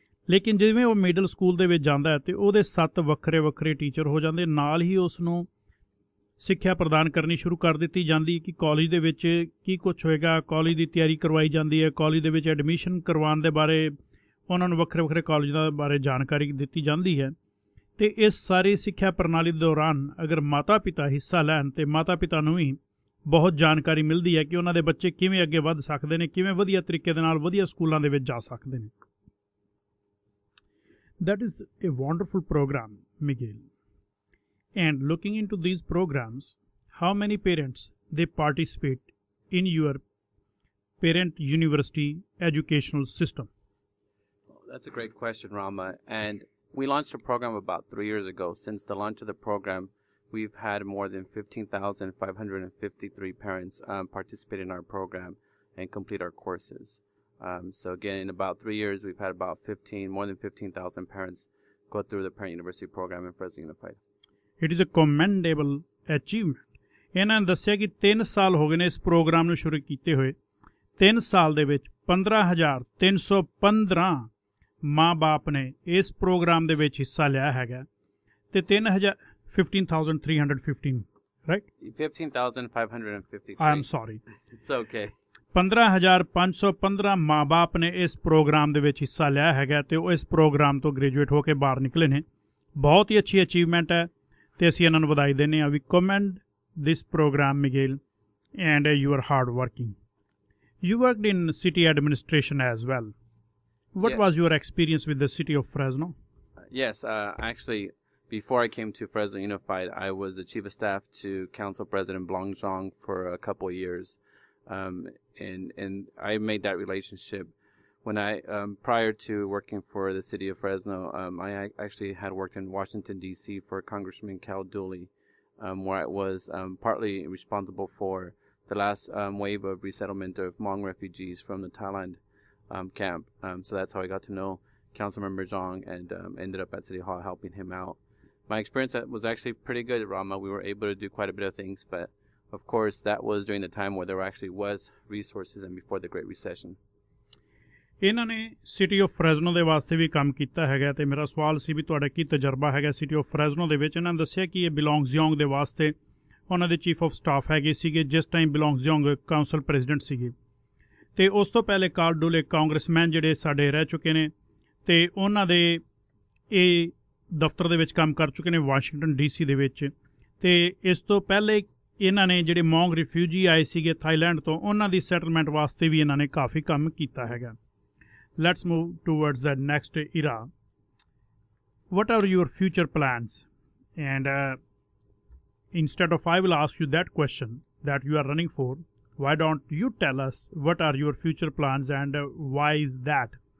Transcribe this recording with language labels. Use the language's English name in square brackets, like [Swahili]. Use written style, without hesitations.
[Punjabi] ਲੇਕਿਨ ਜਿਵੇਂ ਉਹ ਮਿਡਲ ਸਕੂਲ ਦੇ ਵਿੱਚ ਜਾਂਦਾ ਹੈ ਤੇ ਉਹਦੇ 7 ਵੱਖਰੇ ਵੱਖਰੇ ਟੀਚਰ ਹੋ ਜਾਂਦੇ, ਨਾਲ ਹੀ ਉਸ ਨੂੰ ਸਿੱਖਿਆ ਪ੍ਰਦਾਨ ਕਰਨੀ ਸ਼ੁਰੂ ਕਰ ਦਿੱਤੀ ਜਾਂਦੀ ਕਿ ਕਾਲਜ ਦੇ ਵਿੱਚ ਕੀ ਕੁਝ ਹੋਏਗਾ, ਕਾਲਜ ਦੀ ਤਿਆਰੀ ਕਰਵਾਈ ਜਾਂਦੀ ਹੈ, ਕਾਲਜ ਦੇ ਵਿੱਚ ਐਡਮਿਸ਼ਨ ਕਰਵਾਉਣ ਦੇ ਬਾਰੇ ਉਹਨਾਂ ਨੂੰ ਵੱਖਰੇ ਵੱਖਰੇ ਕਾਲਜਾਂ ਬਾਰੇ ਜਾਣਕਾਰੀ ਦਿੱਤੀ ਜਾਂਦੀ ਹੈ। ਤੇ ਇਸ ਸਾਰੀ ਸਿੱਖਿਆ ਪ੍ਰਣਾਲੀ ਦੇ ਦੌਰਾਨ ਅਗਰ ਮਾਤਾ ਪਿਤਾ ਹਿੱਸਾ ਲੈਣ ਤੇ ਮਾਤਾ ਪਿਤਾ ਨੂੰ ਵੀ ਬਹੁਤ ਜਾਣਕਾਰੀ ਮਿਲਦੀ ਹੈ ਕਿ ਉਹਨਾਂ ਦੇ ਬੱਚੇ ਕਿਵੇਂ ਅੱਗੇ ਵੱਧ ਸਕਦੇ ਨੇ, ਕਿਵੇਂ ਵਧੀਆ ਤਰੀਕੇ ਦੇ ਨਾਲ ਵਧੀਆ ਸਕੂਲਾਂ ਦੇ ਵਿੱਚ ਜਾ ਸਕਦੇ ਨੇ। [English] That is a wonderful program, Miguel. And looking into these programs, how many parents they participate in your parent university educational system? That's a great question, Rama. And we launched a program about 3 years ago. Since the launch of the program, we've had more than 15,553 parents participate in our program and complete our courses. So again, in about 3 years, we've had about more than 15,000 parents go through the Parent University program in Fresno Unified. It is a commendable achievement. [Punjabi] ਇਹਨਾਂ ਨੇ ਦੱਸਿਆ ਕਿ 3 ਸਾਲ ਹੋ ਗਏ ਨੇ ਇਸ programme ਨੂੰ ਸ਼ੁਰੂ ਕੀਤੇ ਹੋਏ। 3 ਸਾਲ ਦੇ ਵਿੱਚ 15,315 ਮਾਂ-ਬਾਪ ਨੇ ਇਸ ਪ੍ਰੋਗਰਾਮ ਦੇ ਵਿੱਚ ਹਿੱਸਾ ਲਿਆ ਹੈਗਾ ਤੇ 15,315 [English] right? 15,553. I'm sorry. It's okay. [Punjabi] 15,515 ਮਾਂ-ਬਾਪ ਨੇ ਇਸ ਪ੍ਰੋਗਰਾਮ ਦੇ ਵਿੱਚ ਹਿੱਸਾ ਲਿਆ ਹੈਗਾ ਤੇ ਉਹ ਇਸ ਪ੍ਰੋਗਰਾਮ ਤੋਂ ਗ੍ਰੈਜੂਏਟ ਹੋ ਕੇ ਬਾਹਰ ਨਿਕਲੇ ਨੇ। ਬਹੁਤ ਹੀ ਅੱਛੀ ਅਚੀਵਮੈਂਟ ਹੈ ਤੇ ਅਸੀਂ ਇਹਨਾਂ ਨੂੰ ਵਧਾਈ ਦਿੰਦੇ ਹਾਂ। [English] We commend this program Miguel and you are hard working. You worked in city administration as well. What was your experience with the city of Fresno? Yes, actually, before I came to Fresno Unified, I was the chief of staff to Council President Blong Zhang for a couple of years. And I made that relationship when prior to working for the city of Fresno, I actually had worked in Washington, D.C. for Congressman Cal Dooley, where I was partly responsible for the last wave of resettlement of Hmong refugees from the Thailand camp. So that's how I got to know Councilmember Zhang and ended up at City Hall helping him out. My experience was actually pretty good at Rama. We were able to do quite a bit of things, but of course that was during the time where there actually was resources and before the Great Recession. [Punjabi] ਇਹਨਾਂ ਨੇ city of ਫਰੈਜ਼ਨੋ ਦੇ ਵਾਸਤੇ ਵੀ ਕੰਮ ਕੀਤਾ ਹੈਗਾ ਤੇ ਮੇਰਾ ਸਵਾਲ ਸੀ ਵੀ ਤੁਹਾਡਾ ਕੀ ਤਜਰਬਾ ਹੈਗਾ ਸਿਟੀ ਆਫ ਫਰੈਜ਼ਨੋ ਦੇ ਵਿੱਚ। ਇਹਨਾਂ ਨੇ ਦੱਸਿਆ ਕਿ ਇਹ ਬਿਲੋਂਗਜ਼ਯੋਂਗ ਦੇ ਵਾਸਤੇ ਉਹਨਾਂ ਦੇ ਚੀਫ ਆਫ ਸਟਾਫ ਹੈਗੇ ਸੀਗੇ ਜਿਸ ਟਾਈਮ ਬਿਲੋਂਗਜ਼ਯੋਂਗ ਕਾਉਂਸਲ ਪ੍ਰੈਜ਼ੀਡੈਂਟ ਸੀਗੇ ਤੇ ਉਸ ਤੋਂ ਪਹਿਲੇ ਕਾਲ ਡੋਲੇ ਕਾਂਗਰਸਮੈਨ ਜਿਹੜੇ ਸਾਡੇ ਰਹਿ ਚੁੱਕੇ ਨੇ ਤੇ ਉਹਨਾਂ ਦੇ ਇਹ ਦਫ਼ਤਰ ਦੇ ਵਿੱਚ ਕੰਮ ਕਰ ਚੁੱਕੇ ਨੇ ਵਾਸ਼ਿੰਗਟਨ DC ਦੇ ਵਿੱਚ। ਤੇ ਇਸ ਤੋਂ ਪਹਿਲੇ ਇਹਨਾਂ ਨੇ ਜਿਹੜੇ ਮੌਂਗ ਰਿਫਿਊਜੀ ਆਏ ਸੀਗੇ ਥਾਈਲੈਂਡ ਤੋਂ ਉਹਨਾਂ ਦੀ ਸੈਟਲਮੈਂਟ ਵਾਸਤੇ ਵੀ ਇਹਨਾਂ ਨੇ ਕਾਫੀ ਕੰਮ ਕੀਤਾ ਹੈਗਾ। [English] Let's move towards the next era. What are your future plans? And instead of I will ask you that question that you are running for, why don't you tell us what are your future plans and why is that?